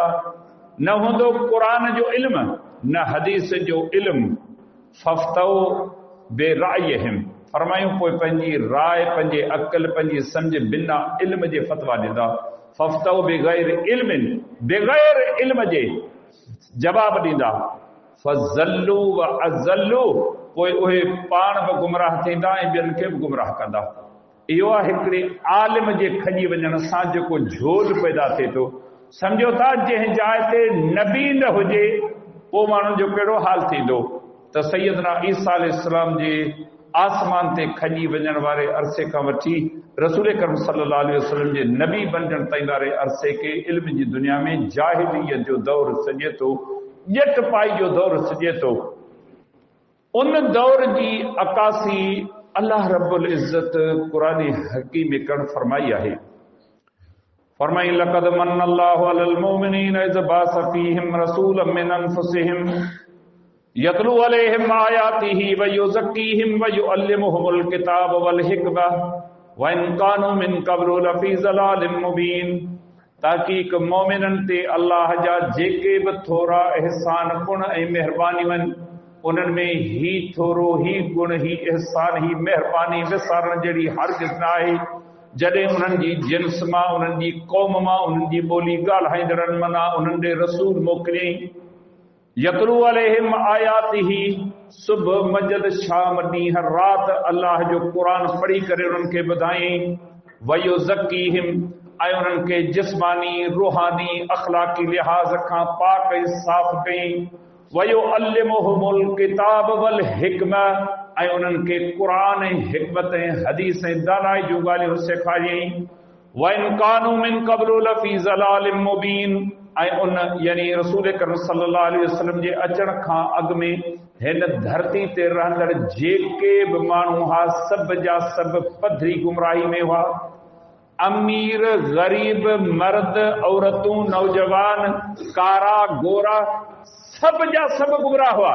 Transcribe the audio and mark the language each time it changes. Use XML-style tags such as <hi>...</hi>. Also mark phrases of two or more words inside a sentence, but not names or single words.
<sd>न हूंदो क़ुरान जो इल्म, न हदीस जो इल्म।</sd> <ar>فأفتوا برأيهم, फरमायूं पोइ पंहिंजी राय, पंहिंजे अक़ल, पंहिंजी सम्झ बिना इल्म जे फतवा ॾींदा। فأفتوا بغير علم,</ar> <sd>बग़ैर इल्म जे जवाब ॾींदा।</sd> <ar>فضلوا وأضلوا,</ar> <sd>पोइ उहे पाण बि गुमराह थींदा ऐं ॿियनि खे बि गुमराह कंदा। इहो आहे हिकिड़े आलिम जे खॼी वञण सां जेको झोल पैदा थिए थो। सम्झो था जंहिं जाइ ते नबी न हुजे पोइ माण्हुनि जो कहिड़ो हाल थींदो। त सैयदना ईसा अलैहिस्सलाम जे आसमान ते खॼी वञण वारे अरसे खां वठी रसूल करम</sd> <ar>صلى الله عليه وسلم</ar> <sd>जे नबी बणजण ताईं वारे अरसे खे इल्म जी दुनिया में जाहिलियत जो दौर सॼे थो, ॼट पाई जो दौर सॼे थो। उन दौर जी अकासी अल्लाह</sd> <ar>رب العزة</ar> <sd>कुरान हकीम में कण फरमाई आहे।</sd> <ar>फरमाई لقد من الله على المؤمنين إذ بعث فيهم رسولا من أنفسهم يتلو عليهم آياته ويزكيهم ويعلمهم الكتاب والحكمة وإن كانوا من قبل لفي ضلال مبين.</ar> <sd>ताकीक मोमिनन ते अल्लाह जा जेके बि थोरा एहसान गुण ऐं मेहरबानियूं आहिनि उन्हनि में ही थोरो ही गुण ही एहसान ही मेहरबानी विसारण जहिड़ी हरगिज़ न आहे जॾहिं उन्हनि जी जिन्स मां उन्हनि जी क़ौम मां उन्हनि जी ॿोली ॻाल्हाईंदड़नि माना उन्हनि ॾे रसूल मोकिलियईं।</sd> <ar>يتلو عليهم آياته</ar> <sd>सुबुह मंझंद शाम ॾींहं राति अल्लाह जो क़ुरान पढ़ी करे उन्हनि खे ॿुधायईं। वयुज़क्कीहिम ऐं उन्हनि खे जिस्मानी रूहानी अख़लाक़ी लिहाज़ खां पाक ऐं साफ़ कयईं।</sd> <ar>ويعلمهم الكتاب والحكمة</ar> <sd>ऐं उन्हनि खे क़ुरान ऐं हिकमत ऐं हदीस ऐं दानाई जूं ॻाल्हियूं सेखारियईं।</sd> <ar>وإن كانوا من قبل لفي ضلال مبين</ar> <sd>ऐं उन यानी रसूल करीम</sd> <ar>صلى الله عليه وسلم</ar> <sd>जे अचण खां अॻु में हिन धरती ते रहंदड़ जेके बि माण्हू हुआ सभ जा सभु पधरी गुमराही में हुआ। अमीर गरीब मर्द औरतूं नौजवान कारा गोरा सभ जा सभु गुमराह हुआ।</sd>